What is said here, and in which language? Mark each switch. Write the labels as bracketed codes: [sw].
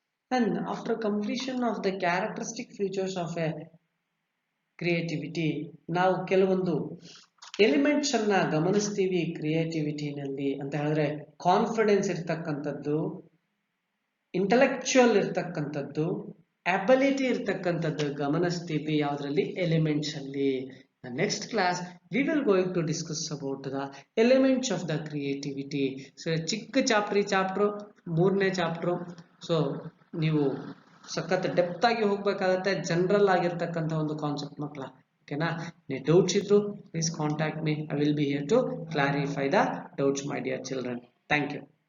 [en] And after completion of the characteristic features of a creativity, [kn] ನಾವು ಕೆಲವೊಂದು elements ಅನ್ನ ಗಮನಿಸ್ತೀವಿ ಕ್ರಿಯೇಟಿವಿಟಿನಲ್ಲಿ ಅಂತ ಹೇಳಿದ್ರೆ ಕಾನ್ಫಿಡೆನ್ಸ್ ಇರ್ತಕ್ಕಂಥದ್ದು, ಇಂಟೆಲೆಕ್ಚುಯಲ್ ಇರ್ತಕ್ಕಂಥದ್ದು, ಅಬಿಲಿಟಿ ಇರ್ತಕ್ಕಂಥದ್ದು ಗಮನಿಸ್ತೀವಿ ಯಾವುದರಲ್ಲಿ ಎಲಿಮೆಂಟ್ಸ್ ಅಲ್ಲಿ. [en] Next class we will going to discuss about the elements of the creativity. [kn] So ಚಿಕ್ಕ ಚಾಪ್ಟರ್ ಮೂರನೇ ಚಾಪ್ಟರ್. ಸೊ ನೀವು ಸಖತ್ ಡೆಪ್ತ್ ಆಗಿ ಹೋಗ್ಬೇಕಾಗತ್ತೆ. ಜನರಲ್ ಆಗಿರ್ತಕ್ಕಂಥ ಒಂದು ಕಾನ್ಸೆಪ್ಟ್ ಮಕ್ಕಳ. ಓಕೆನಾ? ನೀವು ಡೌಟ್ಸ್ ಇದ್ರು please contact me. [en] I will be here to clarify the doubts my dear children. [kn] Thank you.